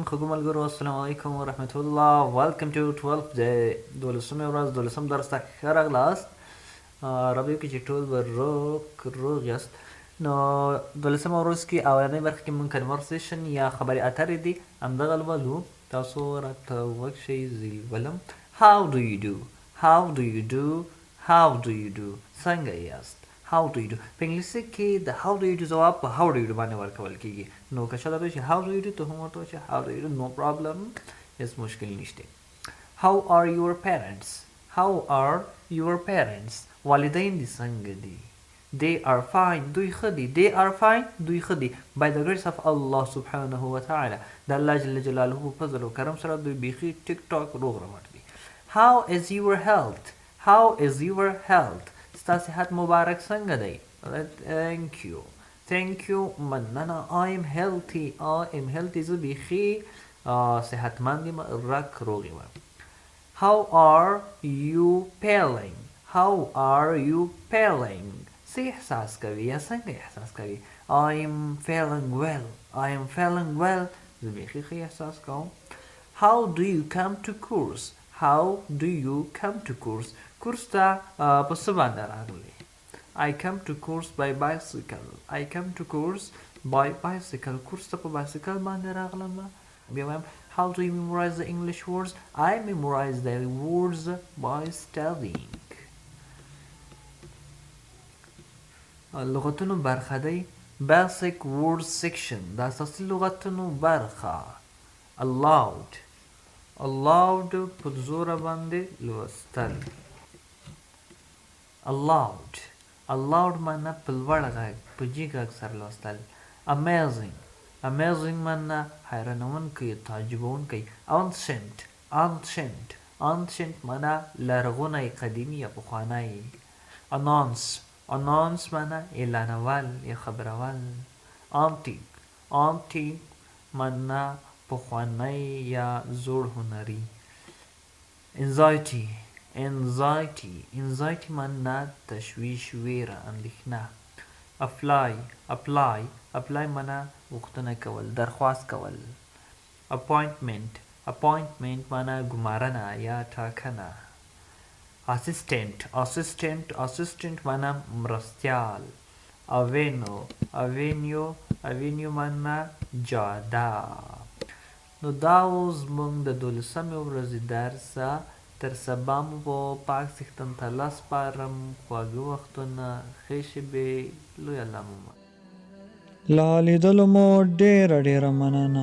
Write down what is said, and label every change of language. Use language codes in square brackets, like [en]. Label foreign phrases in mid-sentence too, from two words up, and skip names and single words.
[ps] خوږو ملګرو [ar] السلام علیکم ورحمت الله. [en] welcome to [ps] 12 د 12مې ورځ 12م درس ته ښه راغلاست. رابطه کې چې ټول به روغ یاست. نو 12مه ورځ کې اولنۍ برخه کې مونږ کنورسیشن یا خبرې اترې دي همدغه لولو. تاسو راته وکښئ زه لولم. [en] How do you do? How do you do? How do you do? [ps] څنګه یاست؟ [en] How do you do? [ps] په انګلیسي کې د [en] how do you do [ps] جواب په [en] how do you do [ps] باندې ورکول کېږي. نو که چاته وایي چې [en] how do you do [ps] ته هم ورته وایي چې [en] how do you do. No problem. [ps] هېڅ مشکل نشته. [en] How are your parents? How are your parents? [ps] والدین دې څنګه دي؟ [en] They are fine. [ps] دوی ښه دي. [en] They are fine. [ps] دوی ښه دي. [en] By the grace of Allah [ar] سبحانه وتعالى. [ps] د الله [ar] جل جلاله [ps] په فضل او کرم سره دوی بیخي ټیک ټاک روغ رمټ دي. [en] How is your health? How is your health? [ps] ستا صحت مبارک څنګه دی؟ [en] Thank you. Thank you. مننه. I am healthy. I am healthy. [ps] زه بیخي صحتمند یم رک روغ یم. [en] How are you feeling? How are you feeling? [ps] څه احساس کوي یا څنګه احساس کوي؟ [en] I am feeling well. I am feeling well. [ps] زه بیخي ښه احساس کوم. [en] How do you come to course? How do you come to course? [ps] کورس ته په څه باندې راغلی؟ [en] I come to course by bicycle. I come to course by bicycle. [ps] کورس ته په بایسکل باندې راغلم. بیا وایم [en] how do you memorize the English words? I memorize the words by studying. [ps] لغتونو برخه دی. [en] Basic words section [ps] د اساسي لغتونو برخه. [en] Allowed. Allowed [ps] په زوره باندې لوستل. [en] Allowed. Allowed [ps] معنا په لوړ غږ په جګ غږ سره لوستل. [en] Amazing. Amazing [ps] معنا حیرانونکی تعجبونکی. [en] Ancient. Ancient. Ancient [ps] معنا لرغونی قدیمی یا پخوانی. [en] Announce. Announce [ps] معنا اعلانول یا خبرول. [en] Antique. Antique [ps] معنا پخوانی یا زوړ هنري. [en] Anxiety. Anxiety. [ps] Anxiety معنا تشویش ویره اندېښنه. [en] Apply. Apply. Apply [ps] معنا غوښتنه کول درخواست کول. [en] Appointment. Appointment [ps] معنا ګمارنه یا ټاکنه. [en] Assistant. Assistant. Assistant [ps] معنا مرستیال. [en] Avenue. Avenue. Avenue [ps] معنا جاده. نو دا اوس موږ د 12مې ورځې درسه تر سبا مو په پاک څښتن ته لاس سپارم. خواږه وختونه ښې شېبې لوی الله مو لا لیدلو مو ډېره مننه.